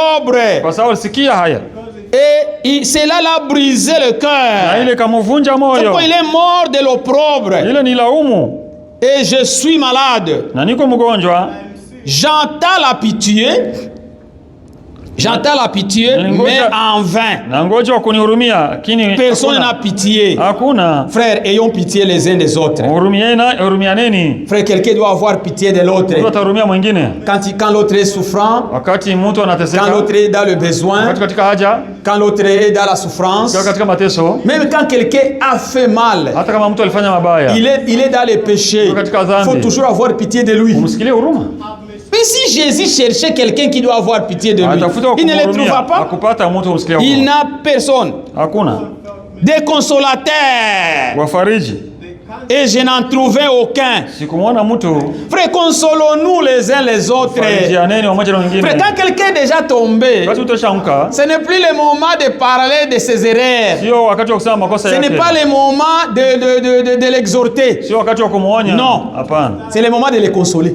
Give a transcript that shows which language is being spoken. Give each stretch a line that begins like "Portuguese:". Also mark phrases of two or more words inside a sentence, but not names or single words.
French: Et cela l'a brisé le cœur. C'est pourquoi il est mort de l'opprobre. Et je suis malade. J'entends la pitié J'entends la pitié, mais en vain.
Swahili: Na ngoja kunihurumia, lakini
French: Personne n'a pitié.
Swahili: Hakuna.
French: Frères, ayons pitié les uns des autres.
Swahili: Hurumianeni.
French: Frère, quelqu'un doit avoir pitié de l'autre.
Swahili: Mtu atahurumia mwingine.
French: Quand l'autre est souffrant,
Swahili: Wakati mtu anateseka,
French: quand l'autre est dans le besoin,
Swahili: wakati katika haja,
French: quand l'autre est dans la souffrance,
Swahili: katika mateso,
French: même quand quelqu'un a fait mal,
Swahili: hata kama mtu alifanya mabaya,
French: il est dans les péchés, il faut toujours avoir pitié de lui.
Swahili: umsikilie huruma.
French: Mais si Jésus cherchait quelqu'un qui doit avoir pitié de lui, il ne le trouva pas. Il n'a personne.
Swahili: Hakuna.
French: Des consolateurs.
Swahili: Wafariji.
French: Et je n'en trouvais aucun.
Swahili: Sikumwona mtu.
French: Frère, consolons-nous les uns les autres. Frère, quand quelqu'un est déjà tombé, ce n'est plus le moment de parler de ses erreurs. Ce n'est pas le moment de l'exhorter. Non. C'est le moment de le consoler.